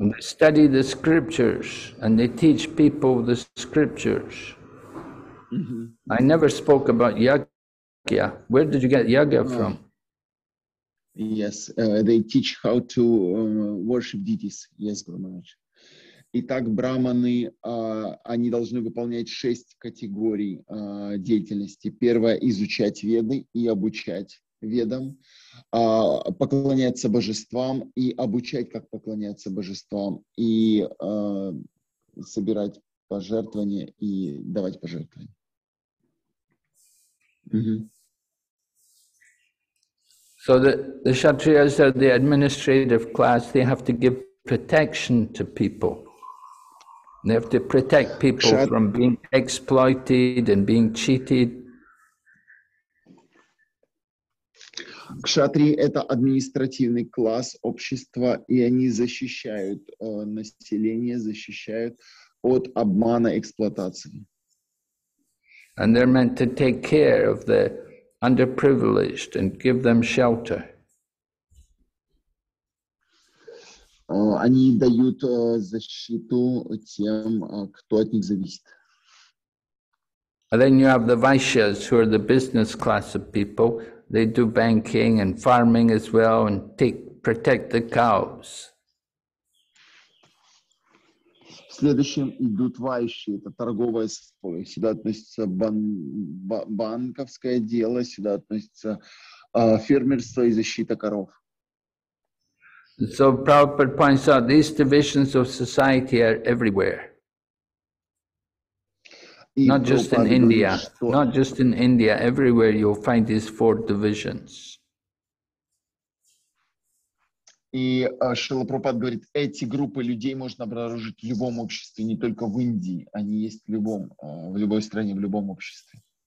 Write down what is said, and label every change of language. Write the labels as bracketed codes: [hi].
[en] And they study the scriptures and they teach people the scriptures. Mm-hmm. I never spoke about yagya. Where did you get yagya from? Yes, they teach how to worship deities. Yes, Guru Maharaj. [ru] Итак, браманы, они должны выполнять 6 категорий деятельности. Первое – изучать веды и обучать ведам, поклоняться божествам и обучать, как поклоняться божествам, и собирать пожертвования и давать пожертвования. [en] So the Kshatriyas are the administrative class. They have to give protection to people. They have to protect people from being exploited and being cheated. [ru] Кшатрии — это административный класс общества, и они защищают население, защищают от обмана, эксплуатации. [en] And they're meant to take care of the underprivileged and give them shelter. [ru] Они дают защиту тем, кто от них зависит. [en] And then you have the Vaishyas, who are the business class of people. They do banking and farming as well and protect the cows. [ru] Следующим идут вайши, это торговое сословие. Сюда относится банковское дело, сюда относится фермерство и защита коров. [en] So Prabhupada points out these divisions of society are everywhere. Not just in India, not just in India, everywhere you'll find these 4 divisions. [ru] И Шрила Прабхупада говорит, эти группы людей можно обнаружить в любом обществе, не только в Индии, они есть в любой стране, в любом обществе.